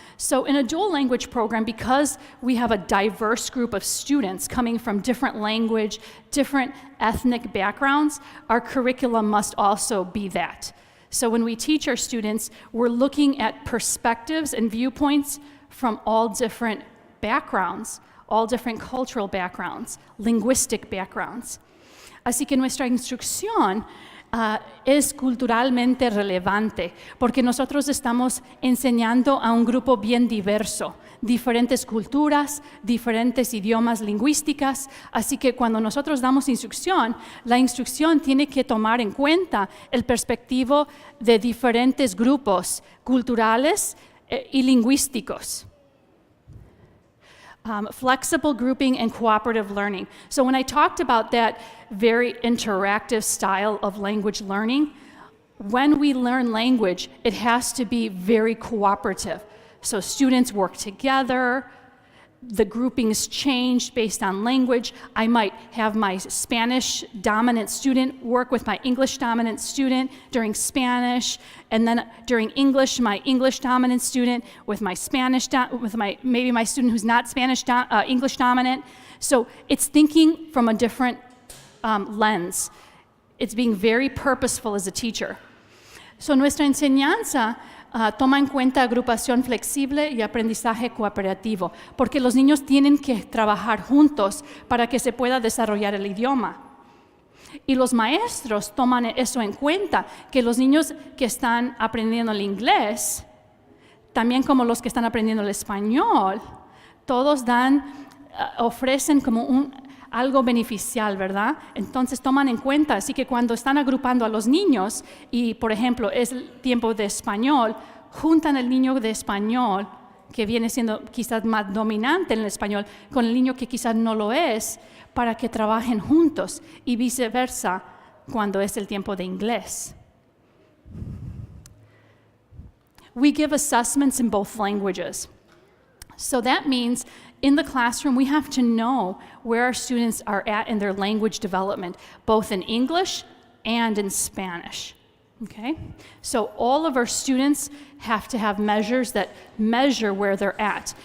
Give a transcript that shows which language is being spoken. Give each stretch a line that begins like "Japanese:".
English: So in a dual language program, because we have a diverse group of students coming from different language, different ethnic backgrounds, our curriculum must also be that. So when we teach our students, we're looking at perspectives and viewpoints from all different backgrounds, all different cultural backgrounds, linguistic backgrounds.
Spanish: Así que nuestra instrucción es culturalmente relevante, porque nosotros estamos enseñando a un grupo bien diverso, diferentes culturas, diferentes idiomas lingüísticas, así que cuando nosotros damos instrucción, la instrucción tiene que tomar en cuenta el perspectivo de diferentes grupos culturales y lingüísticos.
English: Flexible grouping and cooperative learning. So when I talked about that very interactive style of language learning, when we learn language, it has to be very cooperative. So students work together, the groupings change based on language. I might have my Spanish dominant student work with my English dominant student during Spanish, and then during English, my English dominant student with my Spanish, maybe my student who's not Spanish English dominant. So it's thinking from a different lens. It's being very purposeful as a teacher.
Spanish: So nuestra enseñanza toma en cuenta agrupación flexible y aprendizaje cooperativo, porque los niños tienen que trabajar juntos para que se pueda desarrollar el idioma. Y los maestros toman eso en cuenta, que los niños que están aprendiendo el inglés, también como los que están aprendiendo el español, todos ofrecen como algo beneficial, ¿verdad? Entonces toman en cuenta, así que cuando están agrupando a los niños y, por ejemplo, es el tiempo de español, juntan el niño de español, que viene siendo quizás más dominante en el español, con el niño que quizás no lo es, para que trabajen juntos y viceversa cuando es el tiempo de inglés.
English: We give assessments in both languages. So that means in the classroom, we have to know where our students are at in their language development, both in English and in Spanish. Okay? So all of our students have to have measures that measure where they're at.